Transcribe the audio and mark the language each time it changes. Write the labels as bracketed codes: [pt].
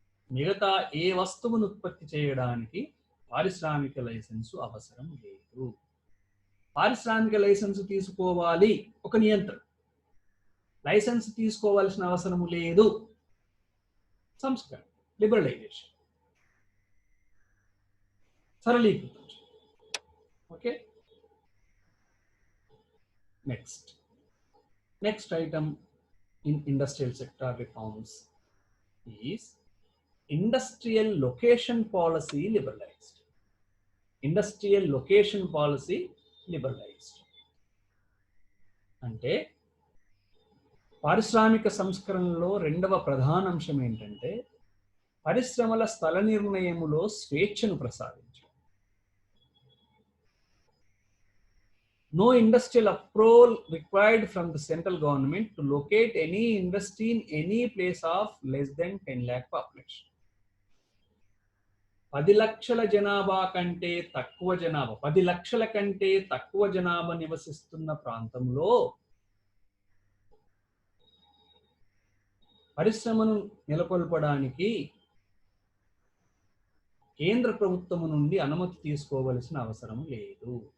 [te] మిగతా ఏ వస్తువును ఉత్పత్తి చేయడానికి పారిశ్రామిక లైసెన్సు అవసరం లేదు. పారిశ్రామిక లైసెన్స్ తీసుకోవాలి ఒక నియంత్రణ, లైసెన్స్ తీసుకోవాల్సిన అవసరము లేదు సంస్కరణ, లిబరలైజేషన్, సరళీకృతం. [en] Okay, next item in industrial sector reforms is industrial location policy liberalized. Industrial location policy liberalized [te] అంటే పారిశ్రామిక సంస్కరణలో రెండవ ప్రధాన అంశం ఏంటంటే పరిశ్రమల స్థల నిర్ణయములో స్వేచ్ఛను ప్రసాదించడం. [en] No industrial approval required from the central government to locate any industry in any place of less than 10 lakh population. [te] 10 లక్షల జనాభా కంటే తక్కువ జనాభా, 10 లక్షల కంటే తక్కువ జనాభా నివసిస్తున్న ప్రాంతంలో పరిశ్రమను నెలకొల్పడానికి కేంద్ర ప్రభుత్వము నుండి అనుమతి తీసుకోవలసిన అవసరం లేదు.